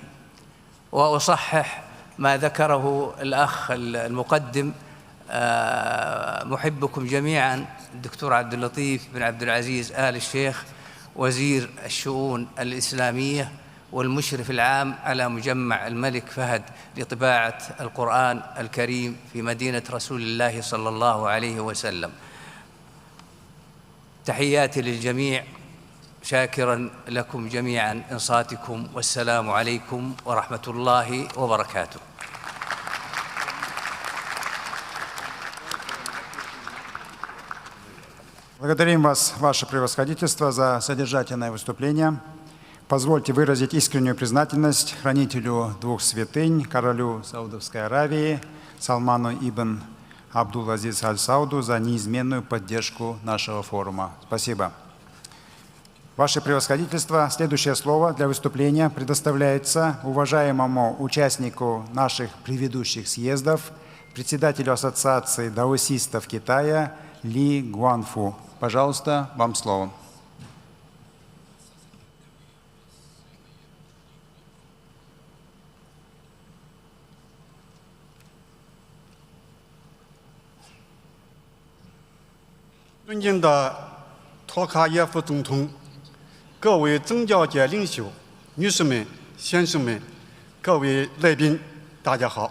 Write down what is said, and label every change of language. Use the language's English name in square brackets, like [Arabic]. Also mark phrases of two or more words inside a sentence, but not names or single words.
[Arabic] وأصحح ما ذكره الأخ المقدم، محبكم جميعاً الدكتور عبد اللطيف بن عبد العزيز آل الشيخ، وزير الشؤون الإسلامية والمشرف العام على مجمع الملك فهد لطباعة القرآن الكريم في مدينة رسول الله صلى الله عليه وسلم. تحياتي للجميع، شاكراً لكم جميعاً إنصاتكم، والسلام عليكم ورحمة الله وبركاته. [Russian] Благодарим вас, ваше превосходительство, за содержательное выступление. Позвольте выразить искреннюю признательность хранителю двух святынь, королю Саудовской Аравии Салману ибн Абдул-Азиз аль-Сауду, за неизменную поддержку нашего форума. Спасибо. Ваше превосходительство, следующее слово для выступления предоставляется уважаемому участнику наших предыдущих съездов, председателю Ассоциации даосистов Китая Ли Гуанфу. Пожалуйста, вам слово. [Chinese] 尊敬的托卡耶夫总统，各位宗教界领袖、女士们、先生们，各位来宾，大家好！